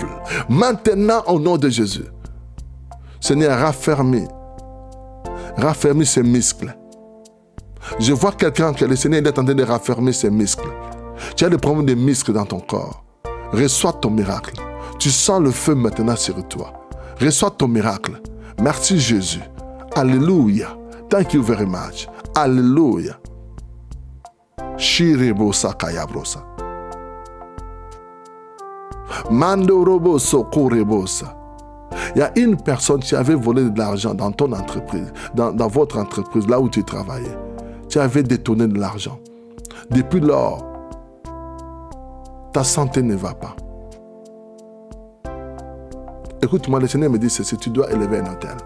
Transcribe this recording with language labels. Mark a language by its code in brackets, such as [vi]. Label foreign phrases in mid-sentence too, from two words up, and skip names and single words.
[fr] Maintenant, au nom de Jésus. Seigneur, raffermis ses muscles. Je vois quelqu'un que le Seigneur est en train de raffermir ses muscles. Tu as des problèmes de muscles dans ton corps. Reçois ton miracle. Tu sens le feu maintenant sur toi. Reçois ton miracle. Merci Jésus. Alléluia. [en] Thank you very much. Alléluia. Shirebosa kayabrosa. Mando roboso korebosa. [fr] Il y a une personne qui avait volé de l'argent dans ton entreprise, dans votre entreprise, là où tu travaillais. Tu avais détourné de l'argent. Depuis lors, ta santé ne va pas. Écoute-moi, le Seigneur me dit ceci, tu dois élever un hôtel.